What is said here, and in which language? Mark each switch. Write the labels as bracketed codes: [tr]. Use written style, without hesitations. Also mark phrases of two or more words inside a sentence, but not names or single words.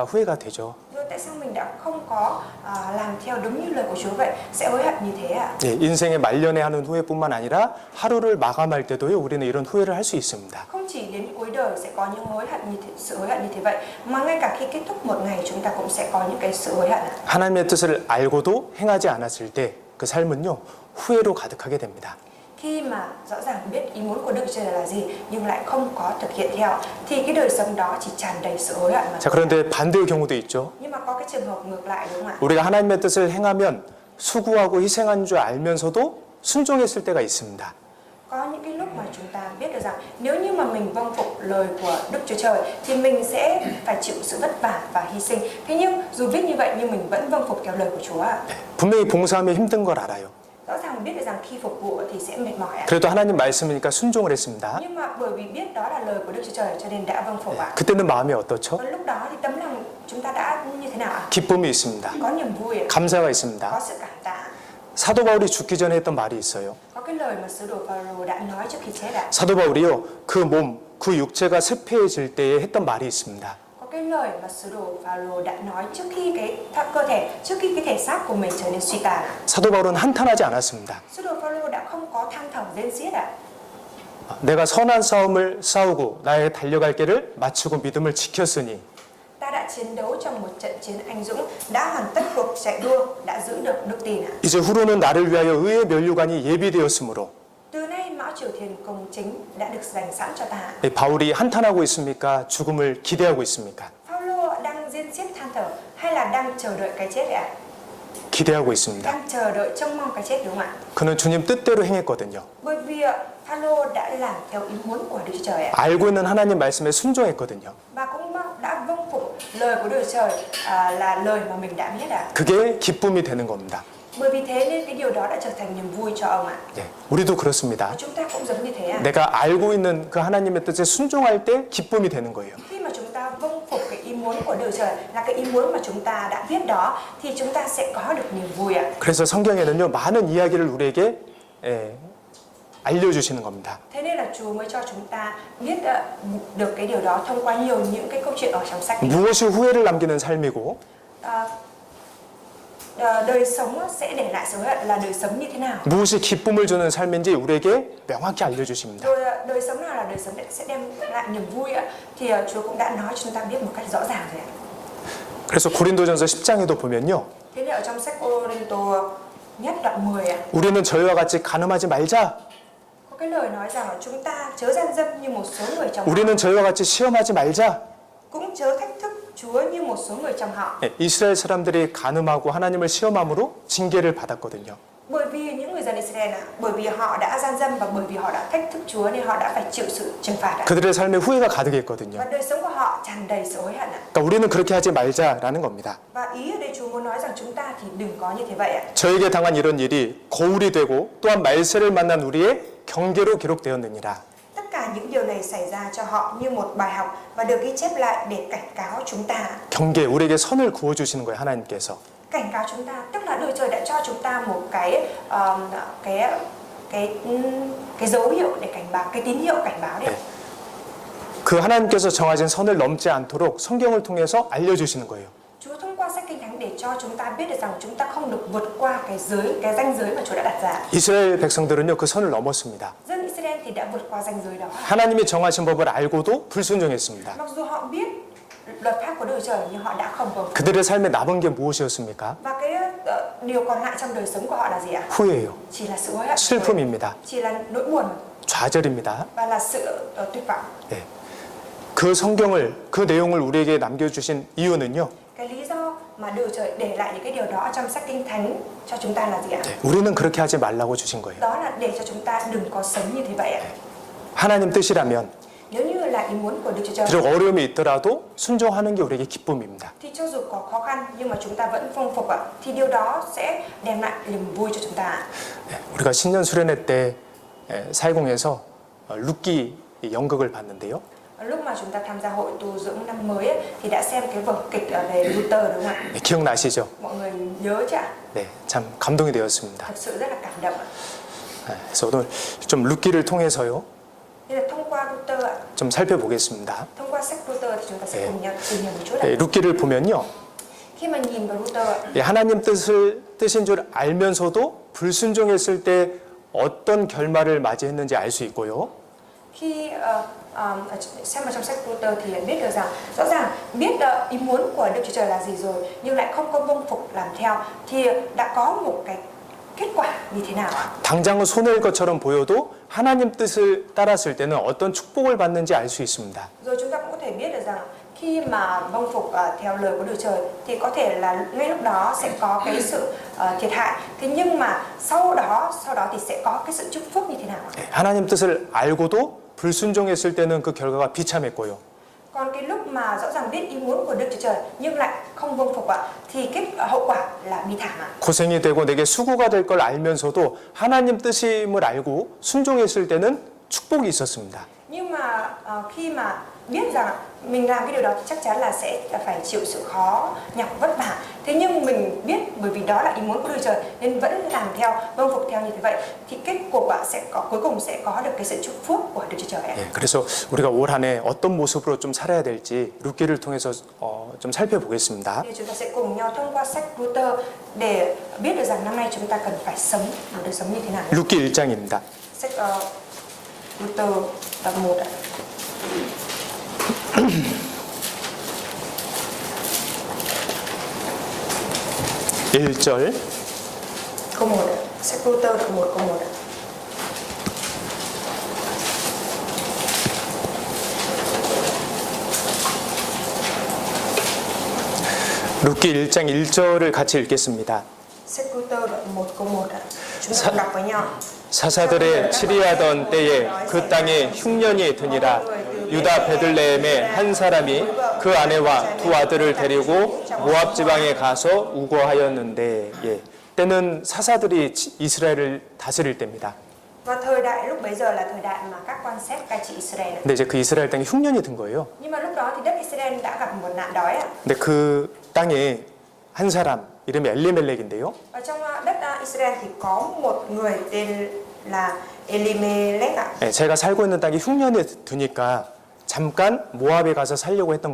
[ko] 후회가 되죠. [vi] Rồi tại sao mình đã không có làm theo đúng như lời của Chúa vậy? Sẽ hối hận như thế ạ? [ko] 인생의 말년에 하는 후회뿐만 아니라 하루를 마감할 때도요, 우리는 이런 후회를 할 수 있습니다. [vi] Không chỉ đến cuối đời sẽ có những sự hối hận như thế vậy, mà ngay cả khi kết thúc một ngày chúng ta cũng sẽ có những cái sự hối hận ạ. [ko] 하나님의 뜻을 알고도 행하지 않았을 때 그 삶은요, 후회로 가득하게 됩니다. [vi] Khi mà rõ ràng biết ý muốn của Đức Chúa Trời là gì nhưng lại không có thực hiện theo thì cái đời sống đó chỉ tràn đầy sự hối hận mà. [ko] 자, 그런데 반대의 경우도 있죠. [vi] Nhưng mà có cái trường hợp ngược lại, đúng không ạ? [ko] 우리가 하나님의 뜻을 행하면 수고하고 희생한 줄 알면서도 순종했을 때가 있습니다. [vi] Có những cái lúc mà chúng ta biết được rằng nếu như mà mình vâng phục lời của Đức Chúa Trời thì mình sẽ phải chịu sự vất vả và hy sinh. Thế nhưng dù biết như vậy nhưng mình vẫn vâng phục theo lời của Chúa ạ. [ko] 분명히 봉사하면 힘든 걸 알아요. [vi] Rõ ràng mình biết được rằng khi phục vụ thì sẽ mệt mỏi ạ. [ko] 그래도 하나님 말씀이니까 순종을 했습니다. [vi] Nhưng mà bởi vì biết đó là lời của Đức Chúa Trời cho nên đã vâng phục ạ. [ko] 그때는 마음이 어떻죠? [vi] Và lúc đó thì tấm lòng chúng ta đã như thế nào ạ? [ko] 기쁨이 있습니다. [vi] Có niềm vui ạ. [ko] 감사가 있습니다. [vi] Có sự cảm tạ. [ko] 사도 바울이 죽기 전에 했던 말이 있어요. [vi] Có cái lời mà sứ đồ Phaolô đã nói trước khi chết ạ. [ko] 사도 바울이요, 그 몸, 그 육체가 쇠폐해질 때에 했던 말이 있습니다. [vi] Có cái lời mà sứ đồ Phaolô đã nói trước khi trước khi cái thể xác của mình trở nên suy tàn ạ. [ko] 사도 바울은 한탄하지 않았습니다. [vi] Sứ đồ Phaolô đã không có than thở rên xiết ạ. [ko] 내가 선한 싸움을 싸우고 나의 달려갈 길을 마치고 믿음을 지켰으니 [vi] Ta đã chiến đấu trong một trận chiến anh dũng, đã hoàn tất cuộc chạy đua, đã giữ được đức tin ạ. [ko] 이제 후로는 나를 위하여 의의 면류관이 예비되었으므로 [vi] Từ nay mão triều thiên công chính đã được dành sẵn cho ta. [ko] 바울이 한탄하고 있습니까? 죽음을 기대하고 있습니까? [vi] Phaolô đang rên xiết than thở hay là đang chờ đợi cái chết ạ? [ko] 기대하고 있습니다. [vi] Đang chờ đợi trông mong cái chết, đúng không ạ? [ko] 그는 주님 뜻대로 행했거든요. [vi] Bởi vì Phaolô đã làm theo ý muốn của Đức Chúa Trời ạ. [ko] 알고 있는 하나님 말씀에 순종했거든요. [vi] Và cũng đã vâng phục lời của Đức Chúa Trời là lời mà mình đã biết ạ. [ko] 그게 기쁨이 되는 겁니다. [vi] Bởi vì thế nên cái điều đó đã trở thành niềm vui cho ông ạ. [ko] 우리도 그렇습니다. [vi] Và chúng ta cũng giống như thế ạ. [ko] 내가 알고 있는 그 하나님의 뜻에 순종할 때 기쁨이 되는 거예요. [vi] Khi mà chúng ta vâng phục cái ý muốn của Đức Chúa Trời là cái ý muốn mà chúng ta đã biết đó thì chúng ta sẽ có được niềm vui ạ. [ko] 그래서 성경에는요, 많은 이야기를 우리에게 알려주시는 겁니다. [vi] Thế nên là Chúa mới cho chúng ta biết được cái điều đó thông qua nhiều những cái câu chuyện ở trong sách. [ko] 무엇이 후회를 남기는 삶이고 [vi] đời sống sẽ để lại sự hối hận là đời sống như thế nào. [ko] 무엇이 기쁨을 주는 삶인지 우리에게 명확히 알려주십니다. [vi] Rồi đời sống nào là đời sống sẽ đem lại niềm vui ạ? Thì Chúa cũng đã nói cho chúng ta biết một cách rõ ràng rồi ạ. [ko] 그래서 고린도전서 10장에도 보면요. [vi] Thế nên ở trong sách Cô-rin-tô nhất đoạn 10 ạ, [ko] 우리는 저희와 같이 간음하지 말자. [vi] có cái lời nói rằng là chúng ta chớ gian dâm như một số người trong họ, [ko] 우리는 저희와 같이 시험하지 말자. [vi] cũng chớ thách thức Chúa như một số người trong họ. [ko] 예, 이스라엘 사람들이 간음하고 하나님을 시험함으로 징계를 받았거든요. [vi] Bởi vì những người dân Israel ạ, bởi vì họ đã gian dâm và bởi vì họ đã thách thức Chúa nên họ đã phải chịu sự trừng phạt ạ. [ko] 그들의 삶에 후회가 가득했거든요. [vi] Và đời sống của họ tràn đầy sự hối hận ạ. [ko] 그러니까 우리는 그렇게 하지 말자라는 겁니다. [vi] Và ý ở đây Chúa muốn nói rằng chúng ta thì đừng có như thế vậy ạ. [ko] 저에게 당한 이런 일이 거울이 되고 또한 말세를 만난 우리의 경계로 기록되었느니라. [vi] Tất cả những điều này xảy ra cho họ như một bài học và được ghi chép lại để cảnh cáo chúng ta. [ko] 경계, 우리에게 선을 그어 주시는 거예요, 하나님께서. [vi] Cảnh cáo chúng ta, tức là đời trời đã cho chúng ta một cái dấu hiệu để cảnh báo, cái tín hiệu cảnh báo đấy. [ko] 네. 그 하나님께서 정하신 선을 넘지 않도록 성경을 통해서 알려주시는 거예요. [vi] Chúa thông qua sách Kinh Thánh để cho chúng ta biết được rằng chúng ta không được vượt qua cái ranh giới mà Chúa đã đặt ra. [ko] 이스라엘 백성들은요, 그 선을 넘었습니다. [vi] Dân Israel thì đã vượt qua ranh giới đó. [ko] 하나님이 정하신 법을 알고도 불순종했습니다. [vi] Mặc dù họ biết luật pháp của đời trời nhưng họ đã không vâng. [ko] 그들의 삶에 남은 게 무엇이었습니까? [vi] Và cái điều còn lại trong đời sống của họ là gì ạ? [ko] 후회예요. [vi] Chỉ là sự hối hận, [ko] 슬픔입니다. [vi] chỉ là nỗi buồn [ko] 좌절입니다. [vi] và là sự tuyệt vọng. [ko] 네. 그 성경을, 그 내용을 우리에게 남겨주신 이유는요. [vi] Cái lý do mà đời trời để lại những cái điều đó trong sách Kinh Thánh cho chúng ta là gì ạ? [ko] 네. 우리는 그렇게 하지 말라고 주신 거예요. [vi] Đó là để cho chúng ta đừng có sống như thế vậy ạ. [ko] 하나님 뜻이라면 [vi] Nếu như là ý muốn của Đức Chúa Trời [ko] 비록 어려움이 있더라도 순종하는 게 우리에게 기쁨입니다. [vi] thì cho dù có khó khăn nhưng mà chúng ta vẫn phong phục ạ, thì điều đó sẽ đem lại niềm vui cho chúng ta. [ko] 네. 우리가 신년 수련회 때 사회공에서 룻기 연극을 봤는데요. [vi] Lúc mà chúng ta tham gia hội tu dưỡng năm mới ấy, thì đã xem cái vở kịch về Luther đúng không ạ? [ko] 네, 기억나시죠? [vi] Mọi người nhớ chứ ạ? [ko] 네, 참 감동이 되었습니다. [vi] Thật sự rất là cảm động ạ. [ko] 네, 그래서 오늘 좀 룻기를 통해서요, [vi] Nên là thông qua Luther ạ, [ko] 좀 살펴보겠습니다. [vi] thông qua sách Luther thì chúng ta sẽ [ko] 네. [vi] cùng nhau tìm hiểu một chút ạ. [ko] 네, 룻기를 보면요, [vi] Khi mà nhìn vào Luther ạ, [ko] 하나님 뜻인 줄 알면서도 불순종했을 때 어떤 결말을 맞이했는지 알 수 있고요. [vi] khi xem vào trong sách Luther thì lại biết được rằng rõ ràng biết ý muốn của Đức Chúa Trời là gì rồi nhưng lại không có vâng phục làm theo thì đã có một cái kết quả như thế nào ạ? [ko] 당장은 손해일 것처럼 보여도 하나님 뜻을 따랐을 때는 어떤 축복을 받는지 알 수 있습니다. [vi] Rồi chúng ta cũng có thể biết được rằng khi mà vâng phục theo lời của Đức Trời thì có thể là ngay lúc đó sẽ có cái sự thiệt hại. Thế nhưng mà sau đó thì sẽ có cái sự chúc phúc như thế nào ạ? [ko] 네, 하나님 뜻을 알고도 불순종했을 때는 그 결과가 비참했고요. [vi] Còn cái lúc mà rõ ràng biết ý muốn của Đức Chúa Trời nhưng lại không vâng phục ạ thì cái hậu quả là bi thảm ạ. [ko] 고생이 되고 내게 수고가 될 걸 알면서도 하나님 뜻임을 알고 순종했을 때는 축복이 있었습니다. [vi] Nhưng mà khi mà biết rằng mình làm cái điều đó thì chắc chắn là sẽ phải chịu sự khó nhọc vất vả. Thế nhưng mình biết bởi vì đó là ý muốn của Đức Trời nên vẫn làm theo, vâng phục theo như thế vậy thì kết quả cuối cùng sẽ có được cái sự chúc phúc của Đức Chúa Trời. [ko] 예, 그래서 우리가 올 한 해 어떤 모습으로 좀 살아야 될지 룻기를 통해서 좀 살펴보겠습니다. [vi] Thì chúng ta sẽ cùng nhau thông qua sách Luther để biết được rằng năm nay chúng ta cần phải sống một đời sống như thế nào. [ko] 룻기 1장입니다. [vi] Sách Luther tập 1 ạ. [ko] 1절 [vi] Câu 1 ạ. Sách Luther tập 1 câu 1 ạ. [ko] 룻기 1장 1절을 같이 읽겠습니다. [vi] Sách Luther đoạn 1 câu 1 ạ. Chúng ta cùng đọc với nhau. [ko] 사사들의 치리하던 때에 그 땅에 흉년이 드니라. 유다 베들레헴의 한 사람이 그 아내와 두 아들을 데리고 모압 지방에 가서 우거하였는데, 예, 때는 사사들이 이스라엘을 다스릴 때입니다. [vi] Và thời đại lúc bấy giờ là thời đại mà các quan xét cai trị Israel. [ko] 근데 이제 그 이스라엘 땅에 흉년이 든 거예요. [vi] Nhưng mà lúc đó thì đất Israel đã gặp một nạn đói ạ. [ko] 근데 그 땅에 한 사람 이름이 엘리멜렉인데요. [vi] Ở trong đất Israel thì có một người tên là Elimelech ạ. [ko] 예, 제가 살고 있는 땅이 흉년이 드니까 잠깐 모압에 가서 살려고 했던 겁니다.